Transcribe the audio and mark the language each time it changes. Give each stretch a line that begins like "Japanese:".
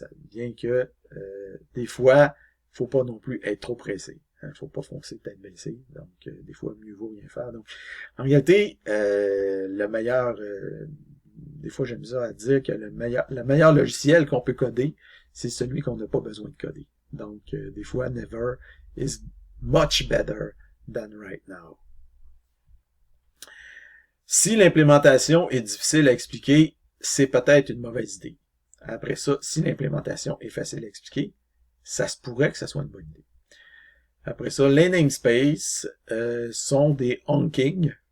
French: Bien que, des fois, faut pas non plus être trop pressé. Faut pas foncer tête baissée. Donc, des fois, mieux vaut rien faire. Donc, en réalité, le meilleur, des fois, j'aime ça à dire que le meilleur logiciel qu'on peut coder, c'est celui qu'on n'a pas besoin de coder. Donc, des fois,
English: never is much better than right now.
French: Si l'implémentation est difficile à expliquer, c'est peut-être une mauvaise idée. Après ça, si l'implémentation est facile à expliquer, ça se pourrait que ça soit une bonne idée. Après ça, les namespaces sont des honking.